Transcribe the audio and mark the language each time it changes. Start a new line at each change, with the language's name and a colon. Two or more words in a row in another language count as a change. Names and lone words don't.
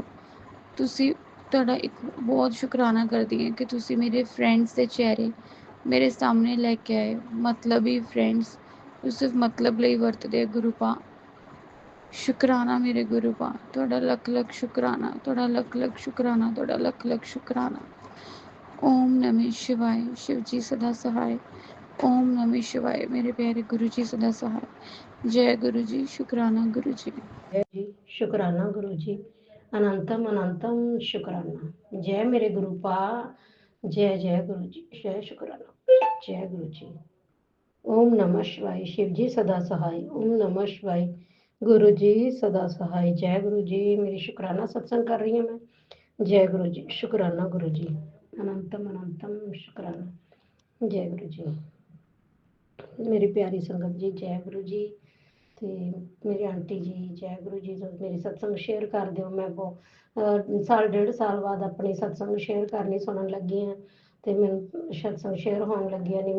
Punjabi: ਤੁਸੀਂ ਤੁਹਾਡਾ ਇੱਕ ਬਹੁਤ ਸ਼ੁਕਰਾਨਾ ਕਰਦੀ ਹਾਂ ਕਿ ਤੁਸੀਂ ਮੇਰੇ ਫਰੈਂਡਸ ਦੇ ਚਿਹਰੇ ਮੇਰੇ ਸਾਹਮਣੇ ਲੈ ਕੇ ਆਏ। ਮਤਲਬੀ ਫਰੈਂਡਸ ਜੋ ਸਿਰਫ ਮਤਲਬ ਲਈ ਵਰਤਦੇ ਗੁਰੂ ਪਾ। ਸ਼ੁਕਰਾਨਾ ਮੇਰੇ ਗੁਰੂ ਪਾ, ਤੁਹਾਡਾ ਲੱਖ ਲੱਖ ਸ਼ੁਕਰਾਨਾ, ਤੁਹਾਡਾ ਲੱਖ ਲੱਖ ਸ਼ੁਕਰਾਨਾ, ਤੁਹਾਡਾ ਲੱਖ ਲੱਖ ਸ਼ੁਕਰਾਨਾ।
Hindi: ਓਮ ਨਮः शिवाय, शिव जी सदा सहाय। ओम नमः शिवाय, मेरे प्यारे गुरु जी सदा सहाय। जय गुरु जी, शुक्राना गुरु जी। जय जी, शुक्राना गुरु जी, अनंतम अनंतम शुक्राना। जय मेरे गुरु पा, जय जय गुरु जी, जय शुक्राना, जय गुरु जी। ओम नमः शिवाय, शिव जी सदा सहाय। ओम नमः शिवाय, गुरु जी सदा सहाय। जय गुरु जी, मेरी शुक्राना सत्संग कर रही हूँ मैं। जय गुरु जी, शुक्राना गुरु जी, अनंतम अनंतम शुक्राना। जय गुरु जी।
Punjabi: ਮੇਰੀ ਪਿਆਰੀ ਸੰਗਤ ਜੀ, ਜੈ ਗੁਰੂ ਜੀ। ਤੇ ਮੇਰੀ ਆਂਟੀ ਜੀ, ਜੈ ਗੁਰੂ ਜੀ। ਮੇਰੀ ਸਤਸੰਗ ਸ਼ੇਅਰ ਕਰ ਦਿਓ। ਮੈਂ ਸਾਲ ਡੇਢ ਸਾਲ ਬਾਅਦ ਆਪਣੀ ਸਤਸੰਗ ਸ਼ੇਅਰ ਕਰਨੀ ਸੁਣਨ ਲੱਗੀ ਹਾਂ, ਤੇ ਮੈਨੂੰ ਸਤਸੰਗ ਸ਼ੇਅਰ ਹੋਣ ਲੱਗਿਆ ਨਹੀਂ।